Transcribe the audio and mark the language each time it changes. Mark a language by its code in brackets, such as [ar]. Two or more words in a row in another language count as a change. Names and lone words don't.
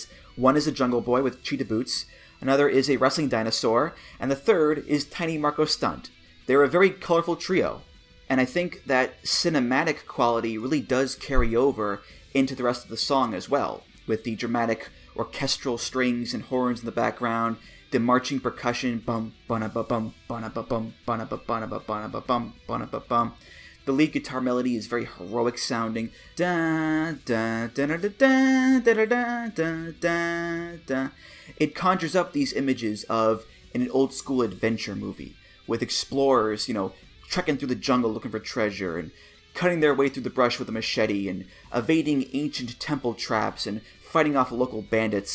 [en] One is a Jungle Boy with cheetah boots, another is a wrestling dinosaur, and the third is tiny Marco Stunt. They're a very colorful trio, and I think that cinematic quality really does carry over into the rest of the song as well, with the dramatic orchestral strings and horns in the background, the marching percussion, bum, ba-na-ba-bum, ba-na-ba-bum, ba-na-ba-ba-na-ba-bum, ba-na-ba-bum. The lead guitar melody is very heroic sounding. Da, da, da, da, da, da, da, da, da, da. It conjures up these images of an old school adventure movie, with explorers, trekking through the jungle looking for treasure, and cutting their way through the brush with a machete, and evading ancient temple traps, and fighting off local bandits.